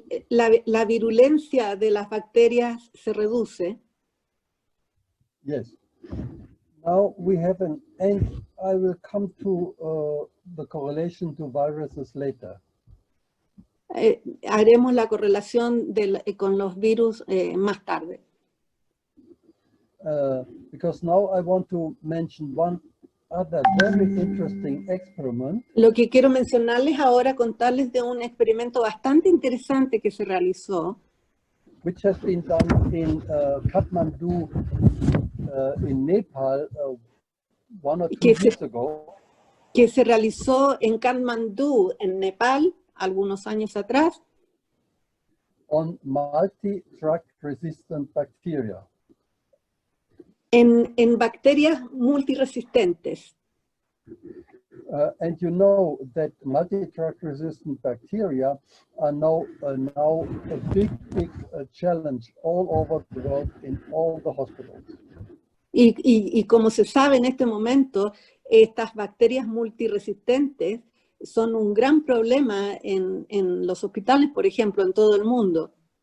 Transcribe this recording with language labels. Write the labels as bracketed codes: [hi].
[es] La virulencia de las bacterias se reduce. [en] Yes. Now we have and I will come to the correlation to viruses later. [es] Haremos la correlación con los virus más tarde. [en] Because now I want to mention one other very interesting experiment. [es] Lo que quiero mencionarles ahora, contarles de un experimento bastante interesante que se realizó. [en] Which has been done in Kathmandu, in Nepal, 1 or 2 years ago. [es] Que se realizó en Kathmandu, en Nepal, algunos años atrás. [en] On multi-drug resistant bacteria. [es] En bacterias multiresistentes. [en] And you know that multi-drug resistant bacteria are now a big challenge all over the world in all the hospitals. [es] Y como se sabe en este momento, estas bacterias multiresistentes son un gran problema en los hospitales, por ejemplo, en todo el mundo.